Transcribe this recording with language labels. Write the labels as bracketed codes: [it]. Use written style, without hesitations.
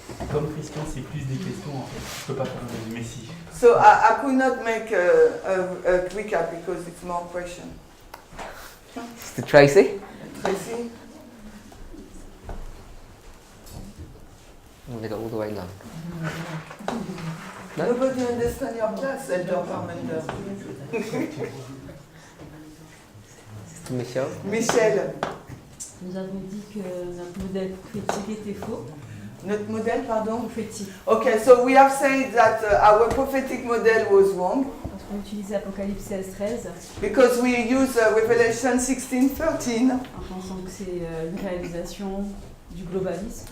[fr] Comme Christian, c'est plus des questions en fait. Je peux pas faire un résumé si. [en] So I could not make a recap because it's more question. Mr. Tracy? Tracy? Oh, they got all the way down. No? Nobody understands your class, Elder Parminder. Mr. Michel? Michel, [fr] Nous avons dit que notre modèle prophétique était faux. notre modèle, pardon? Prophétique. [en] Okay, so we have said that our prophetic model was wrong [fr] Parce qu'on utilise Apocalypse 16-13 [en] because we use Revelation 16:13. [fr] en pensant que c'est une réalisation du globalisme.